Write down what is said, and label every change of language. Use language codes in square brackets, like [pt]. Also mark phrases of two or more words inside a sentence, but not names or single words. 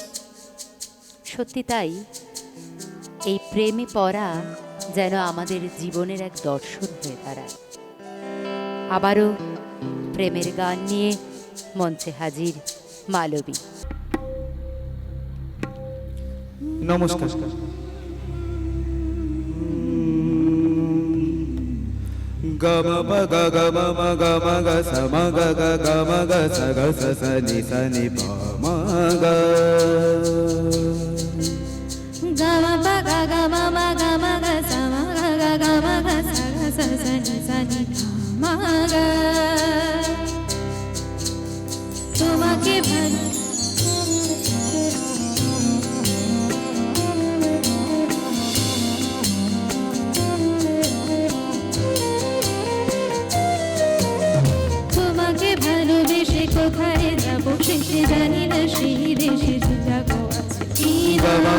[bn] সত্যি তাই, এই প্রেমে পড়া যেন আমাদের জীবনের এক দর্শন হয়ে দাঁড়ায়। আবারও প্রেমের গান নিয়ে মঞ্চে হাজির মালবী। নমস্কার। গ ম প গ গ ম ম গ ম গ স ম গ গ গ ম গ স গ স স ni স ni প ম গ গ ম প গ গ ম ম গ ম গ স ম গ গ গ ম গ স গ স স ni স ni প ম গ। তোমাকে ভালো ভালোবেসে কোথায় যাব সে জানি না, সেই দেশে যাবো আছে কি না।